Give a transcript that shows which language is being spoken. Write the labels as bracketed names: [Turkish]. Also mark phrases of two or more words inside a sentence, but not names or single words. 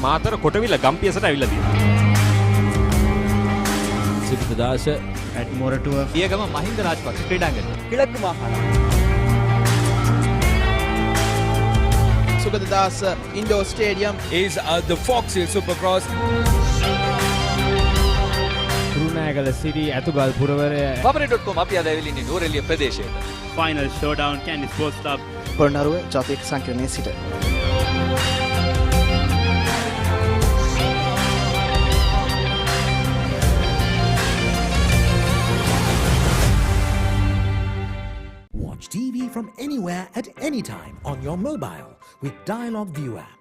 [Sinhala] මාතර කොටවිල ගම්පියසට ඇවිල්ලා තියෙනවා. සිරිතදාස at මොරටුව පියගම මහින්ද රාජපක්ෂ ක්‍රීඩාංගණය. [Tamil] கிழக்கு மாகாணம். [English] Sugadadasa Indoor Stadium is the Fox Hill Supercross. [Sinhala] කුරුණෑගල සිටි ඇතුගල් පුරවරය Pamare.com අපි අද ඇවිල්ලා ඉන්නේ නෝරෙලිය ප්‍රදේශයට. [English] Final showdown Candy Sports Club. [Sinhala] පොළොන්නරුව ජාතික සංකීර්ණයේ සිට. [English] Watch TV from anywhere at any time on your mobile with Dialog View app.